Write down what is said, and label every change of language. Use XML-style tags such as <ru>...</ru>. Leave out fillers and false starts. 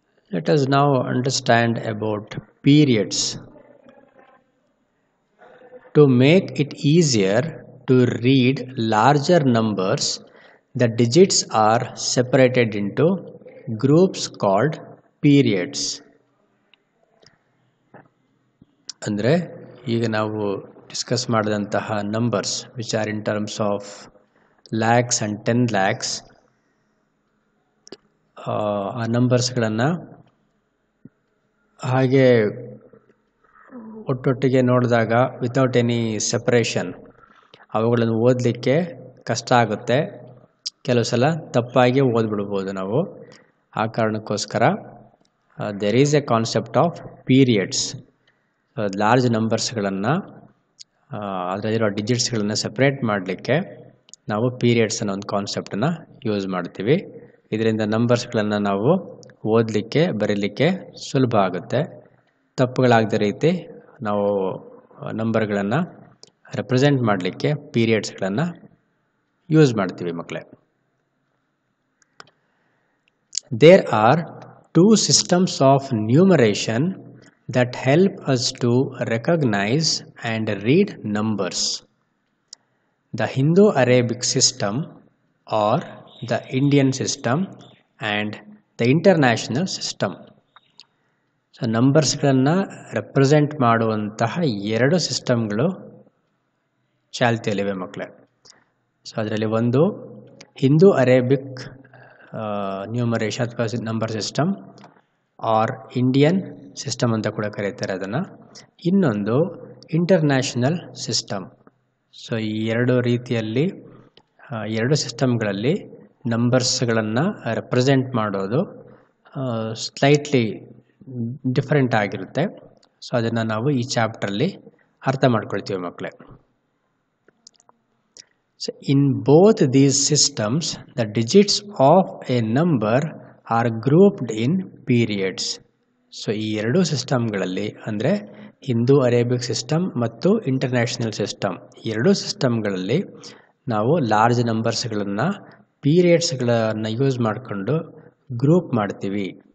<en>Let us now understand about periods. To make it easier to read larger numbers, the digits are separated into groups called periods.</en> <kn>ಅಂದರೆ ಈಗ ನಾವು discuss ಮಾಡಿದಂತಹ numbers</kn> <en>which are in terms of lakhs and 10 lakhs,</en> <kn>ಆ ನಂಬರ್ಸ್ಗಳನ್ನು ಹಾಗೆ ಒಟ್ಟೊಟ್ಟಿಗೆ ನೋಡಿದಾಗ</kn> <en>without any separation</en> <kn>ಅವುಗಳನ್ನು ಓದಲಿಕ್ಕೆ ಕಷ್ಟ ಆಗುತ್ತೆ. ಕೆಲವು ಸಲ ತಪ್ಪಾಗಿ ಓದ್ಬಿಡ್ಬೋದು ನಾವು. ಆ ಕಾರಣಕ್ಕೋಸ್ಕರ</kn> <en>There is a concept of periods.</en> <kn>Large ನಂಬರ್ಸ್ಗಳನ್ನು ಅದರಲ್ಲಿರೋ ಡಿಜಿಟ್ಸ್ಗಳನ್ನು ಸಪ್ರೇಟ್ ಮಾಡಲಿಕ್ಕೆ ನಾವು ಪೀರಿಯಡ್ಸ್ ಅನ್ನೋ ಒಂದು ಕಾನ್ಸೆಪ್ಟನ್ನು ಯೂಸ್ ಮಾಡ್ತೀವಿ. ಇದರಿಂದ ನಂಬರ್ಸ್ಗಳನ್ನು ನಾವು ಓದಲಿಕ್ಕೆ ಬರೀಲಿಕ್ಕೆ ಸುಲಭ ಆಗುತ್ತೆ. ತಪ್ಪುಗಳಾಗದ ರೀತಿ ನಾವು ನಂಬರ್ಗಳನ್ನು ರೆಪ್ರೆಸೆಂಟ್ ಮಾಡಲಿಕ್ಕೆ ಪೀರಿಯಡ್ಸ್ಗಳನ್ನು ಯೂಸ್ ಮಾಡ್ತೀವಿ ಮಕ್ಕಳೇ.</kn> <en>There are two systems of numeration that help us to recognize and read numbers: the Hindu-Arabic system or the Indian system and the international system.</en> <kn>So ನಂಬರ್ಸ್ಗಳನ್ನು represent ಮಾಡುವಂತಹ ಎರಡು ಸಿಸ್ಟಮ್ಗಳು ಚಾಲ್ತಿಯಲ್ಲಿವೆ ಮಕ್ಕಳೇ. ಸೊ ಅದರಲ್ಲಿ ಒಂದು ಹಿಂದೂ ಅರೇಬಿಕ್ ನ್ಯೂಮರೇಷನ್ ಅಥವಾ number system R Indian system ಅಂತ ಕೂಡ ಕರೀತಾರೆ ಅದನ್ನು. ಇನ್ನೊಂದು ಇಂಟರ್ನ್ಯಾಷನಲ್ ಸಿಸ್ಟಮ್. ಸೊ ಈ ಎರಡು ರೀತಿಯಲ್ಲಿ ಎರಡು ಸಿಸ್ಟಮ್ಗಳಲ್ಲಿ ನಂಬರ್ಸ್ಗಳನ್ನು ರೆಪ್ರೆಸೆಂಟ್ ಮಾಡೋದು ಸ್ಲೈಟ್ಲಿ ಡಿಫರೆಂಟ್ ಆಗಿರುತ್ತೆ. ಸೊ ಅದನ್ನು ನಾವು ಈ ಚಾಪ್ಟ್ರಲ್ಲಿ ಅರ್ಥ ಮಾಡ್ಕೊಳ್ತೀವಿ ಮಕ್ಕಳೇ.</kn> <en>So in both these systems, the digits of a number are grouped in periods.</en> <kn>So ಈ ಎರಡು ಸಿಸ್ಟಮ್ಗಳಲ್ಲಿ ಅಂದರೆ ಹಿಂದೂ ಅರೇಬಿಕ್ ಸಿಸ್ಟಮ್ ಮತ್ತು ಇಂಟರ್ನ್ಯಾಷನಲ್ ಸಿಸ್ಟಮ್, ಎರಡೂ ಸಿಸ್ಟಮ್ಗಳಲ್ಲಿ ನಾವು ಲಾರ್ಜ್ ನಂಬರ್ಸ್ಗಳನ್ನು ಪೀರಿಯಡ್ಸ್ಗಳನ್ನು ಯೂಸ್ ಮಾಡಿಕೊಂಡು ಗ್ರೂಪ್ ಮಾಡ್ತೀವಿ.</kn>